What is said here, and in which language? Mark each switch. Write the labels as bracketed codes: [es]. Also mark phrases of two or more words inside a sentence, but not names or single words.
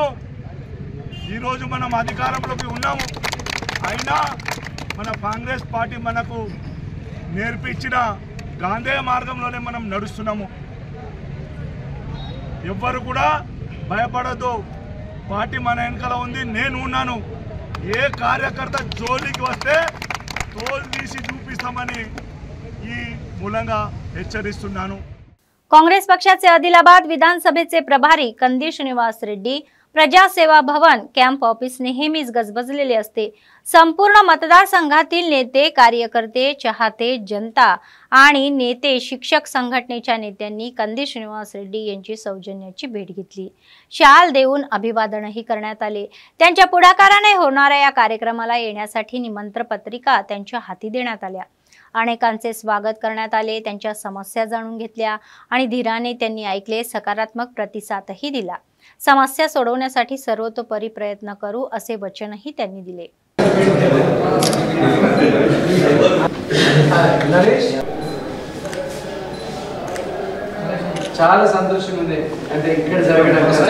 [te] ఈరోజు మనం అధికారంలోకి ఉన్నాము, అయినా మన కాంగ్రెస్ పార్టీ మనకు నేర్పించిన గాంధేయ మార్గంలోనే మనం నడుస్తున్నాము. ఎవ్వరు కూడా భయపడద్దు, పార్టీ మన వెనకాల ఉంది, నేను ఉన్నాను. ఏ కార్యకర్త జోలికి వస్తే తోలు తీసి చూపిస్తామని ఈ మూలంగా హెచ్చరిస్తున్నాను. [mr] काँग्रेस पक्षाचे आदिलाबाद विधानसभेचे प्रभारी कंदी श्रीनिवास रेड्डी प्रजासेवा भवन [en] camp office [mr] नेहमीच गजबजलेले असते। संपूर्ण मतदारसंघातील नेते, कार्यकर्ते, चाहते, जनता आणि नेते, शिक्षक संघटनेच्या नेत्यांनी कंदी श्रीनिवास रेड्डी यांची सौजन्याची भेट घेतली। शाल देऊन अभिवादनही करण्यात आले। त्यांच्या पुढाकाराने होणाऱ्या या कार्यक्रमाला येण्यासाठी निमंत्रण पत्रिका त्यांच्या हाती देण्यात आल्या। अनेकांचे स्वागत करण्यात आले, त्यांच्या समस्या जाणून घेतल्या आणि धीराने त्यांनी ऐकले, सकारात्मक प्रतिसादही दिला। समस्या सोडवण्यासाठी सर्वतोपरी प्रयत्न करू असे वचनही त्यांनी दिले। [te] చాలా సంతోషంగా ఉంది అంటే ఇక్కడ జరగడం